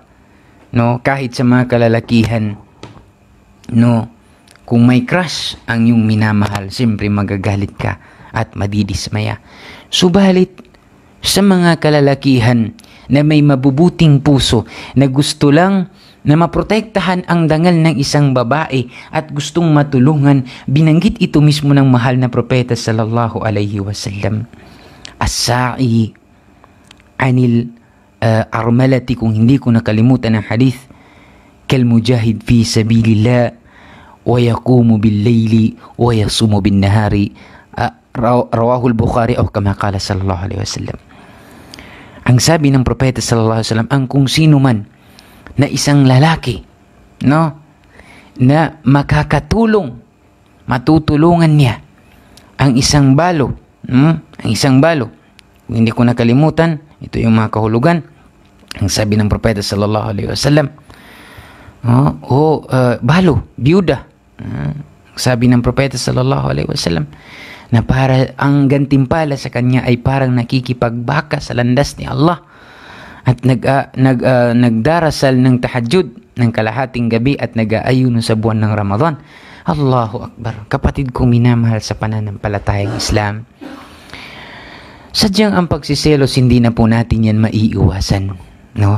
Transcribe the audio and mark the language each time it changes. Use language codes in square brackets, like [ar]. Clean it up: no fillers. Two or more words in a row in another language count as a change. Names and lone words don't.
[tl] No, kahit sa mga kalalakihan, no, kung may crush ang iyong minamahal, siyempre magagalit ka at madidismaya. Subalit sa mga kalalakihan na may mabubuting puso na gusto lang na maprotektahan ang dangal ng isang babae at gustong matulungan, binanggit ito mismo ng mahal na propeta [ar] صلى الله عليه وسلم. الساعي على الأرملة, [tl] kung hindi ko nakalimutan ang hadith, [ar] كالمجاهد في سبيل الله ويقوم بالليل ويصوم بالنهار رواه البخاري أو كما قال صلى الله عليه وسلم. [tl] Ang sabi ng propeta [ar] صلى الله عليه وسلم, [tl] ang kung sino man na isang lalaki, no, na matutulungan niya ang isang balo, ang isang balo. Kung hindi ko nakalimutan, ito yung mga kahulugan. Ang sabi ng propeta [ar] صلى الله عليه وسلم, [tl] balo, biyuda. Sabi ng propeta [ar] صلى الله عليه وسلم [tl] na para ang gantimpala sa kanya ay parang nakikipagbaka sa landas ni Allah at nagdarasal ng tahajjud, ng kalahating gabi at nag-aayuno sa buwan ng Ramadan. [ar] الله أكبر. [tl] Kapatid kong minamahal sa pananampalatayang Islam, sadyang ang pagsiselos hindi na po natin yan maiiwasan, no?